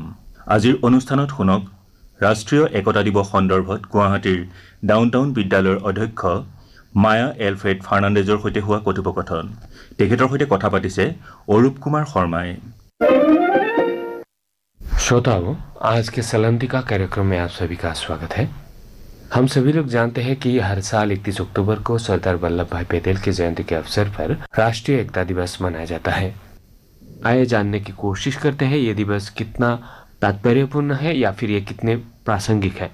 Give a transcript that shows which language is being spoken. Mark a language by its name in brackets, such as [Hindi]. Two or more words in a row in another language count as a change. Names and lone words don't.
[Assamese] আজিৰ অনুষ্ঠানত শুনক ৰাষ্ট্ৰীয় একতা দিৱস সন্দৰ্ভত গুৱাহাটীৰ ডাউনটাউন বিদ্যালয়ৰ অধ্যক্ষ মায়া এলফ্ৰেড ফাৰ্ণাণ্ডেজৰ সৈতে হোৱা কথোপকথন। তেখেতৰ সৈতে কথা পাতিছে অৰূপ কুমাৰ শৰ্মাই। [Hindi] श्रोताओं, आज के सलंतिका कार्यक्रम में आप सभी का स्वागत है। हम सभी लोग जानते हैं कि हर साल 31 अक्टूबर को सरदार वल्लभ भाई पटेल की जयंती के अवसर पर राष्ट्रीय एकता दिवस मनाया जाता है। आइए जानने की कोशिश करते हैं ये दिवस कितना तात्पर्यपूर्ण है या फिर ये कितने प्रासंगिक है।